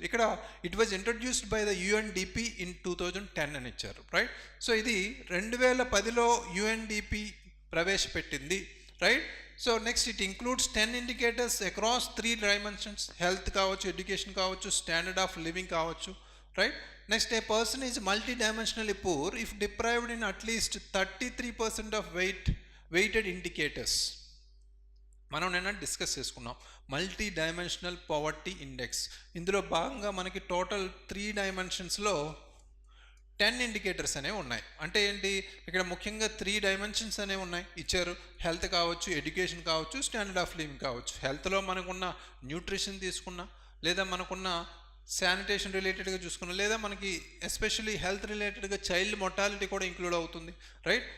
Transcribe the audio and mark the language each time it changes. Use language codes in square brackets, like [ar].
[en] ఇక్కడ it was introduced by the UNDP in 2010 [te] అని ఇచ్చారు, [en] Right. [te] సో ఇది 2010లో యుఎన్డిపి ప్రవేశపెట్టింది, right. [en] So next, it includes 10 indicators across 3 dimensions, health కావచ్చు, education కావచ్చు, standard of living కావచ్చు, right? Next, a person is multidimensionally poor if deprived in at least 33% of weighted indicators. [te] మనం నిన్న discuss చేసుకున్నాం multi dimensional poverty index. ఇందులో భాగంగా మనకి total 3 డైమెన్షన్స్లో 10 indicators అనేవి ఉన్నాయి. అంటే ఏంటి, ఇక్కడ ముఖ్యంగా 3 డైమెన్షన్స్ అనేవి ఉన్నాయి ఇచ్చారు. హెల్త్ కావచ్చు, ఎడ్యుకేషన్ కావచ్చు, స్టాండర్డ్ ఆఫ్ లివింగ్ కావచ్చు. హెల్త్లో మనకున్న న్యూట్రిషన్ తీసుకున్నా, లేదా మనకున్న శానిటేషన్ రిలేటెడ్గా చూసుకున్నా, లేదా మనకి ఎస్పెషల్లీ హెల్త్ రిలేటెడ్గా చైల్డ్ మొర్టాలిటీ కూడా ఇంక్లూడ్ అవుతుంది, రైట్?